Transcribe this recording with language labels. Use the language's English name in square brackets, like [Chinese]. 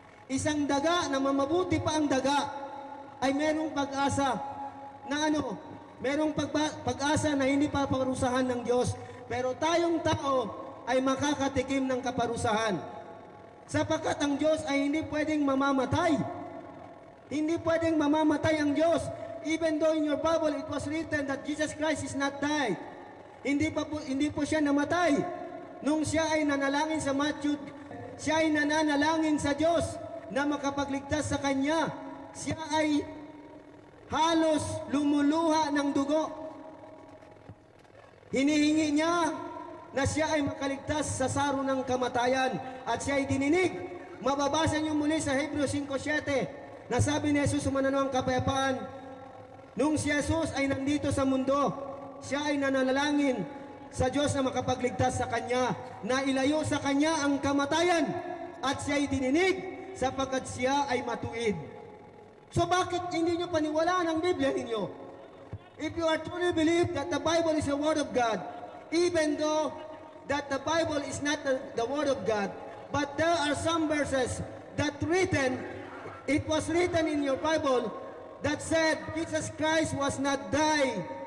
[Filipino] Isang daga na mamabuti pa ang daga ay merong pag-asa na merong pag-asa na hindi paparusahan ng Diyos. Pero tayong tao ay makakatikim ng kaparusahan. Sapagkat ang Diyos ay hindi pwedeng mamamatay. Hindi pwedeng mamamatay ang Diyos. [English] Even though in your Bible it was written that Jesus Christ is not died. [Filipino] Hindi po siya namatay. Nung siya ay nanalangin sa Matthew, siya ay nananalangin sa Diyos na makapagligtas sa Kanya. Siya ay halos lumuluha ng dugo. Hinihingi niya na siya ay makaligtas sa saro ng kamatayan at siya ay dininig. Mababasa niyo muli sa Hebrews 5:7 na sabi ni Jesus sumananawang kapayapaan, nung si Jesus ay nandito sa mundo, siya ay nanalangin sa Diyos na makapagligtas sa Kanya, na ilayo sa Kanya ang kamatayan at siya ay dininig sapagkat siya ay matuwid. So bakit hindi nyo paniwalaan ang Biblia ninyo? [English] If you are truly believe that the Bible is the Word of God, even though that the Bible is not the Word of God, but there are some verses that it was written in your Bible that said Jesus Christ was not die.